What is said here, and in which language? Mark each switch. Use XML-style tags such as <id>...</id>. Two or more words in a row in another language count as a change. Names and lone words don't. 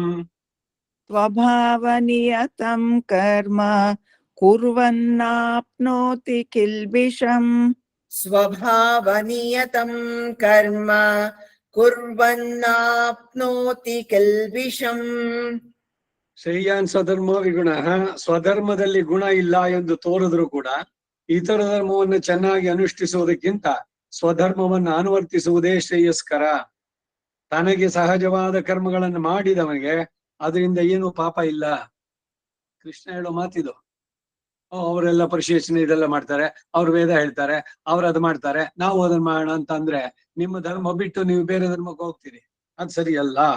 <sa>ಸ್ವಭಾವನಿಯತಂ ಕರ್ಮ ಕುರ್ವನ್ನಾಪ್ನೋತಿ ಕಿಲ್ಬಿಷಂ. ಸ್ವಭಾವನಿಯತಂ ಕರ್ಮ ಕುರ್ವನ್ನಾಪ್ನೋತಿ ಕಿಲ್ಬಿಷಂ. ಶ್ರೇಯಾನ್ ಸ್ವಧರ್ಮೋ ವಿಗುಣ.</sa> <kn>ಸ್ವಧರ್ಮದಲ್ಲಿ ಗುಣ ಇಲ್ಲ ಎಂದು ತೋರಿದ್ರು ಕೂಡ ಇತರ ಧರ್ಮವನ್ನು ಚೆನ್ನಾಗಿ ಅನುಷ್ಠಿಸುವುದಕ್ಕಿಂತ ಸ್ವಧರ್ಮವನ್ನು ಅನುವರ್ತಿಸುವುದೇ ಶ್ರೇಯಸ್ಕರ. ತನಗೆ ಸಹಜವಾದ ಕರ್ಮಗಳನ್ನು ಮಾಡಿದವನಿಗೆ ಅದರಿಂದ ಏನು ಪಾಪ ಇಲ್ಲ. ಕೃಷ್ಣ ಹೇಳೋ ಮಾತಿದು. ಅವರೆಲ್ಲ ಪರಿಶೇಷಣೆ ಇದೆಲ್ಲ ಮಾಡ್ತಾರೆ, ಅವ್ರು ವೇದ ಹೇಳ್ತಾರೆ, ಅವ್ರು ಅದು ಮಾಡ್ತಾರೆ, ನಾವು ಅದನ್ನ ಮಾಡೋಣ ಅಂತ ಅಂದ್ರೆ ನಿಮ್ಮ ಧರ್ಮ ಬಿಟ್ಟು ನೀವು ಬೇರೆ ಧರ್ಮಕ್ಕೆ ಹೋಗ್ತೀರಿ, ಅದ್ ಸರಿಯಲ್ಲ.</kn>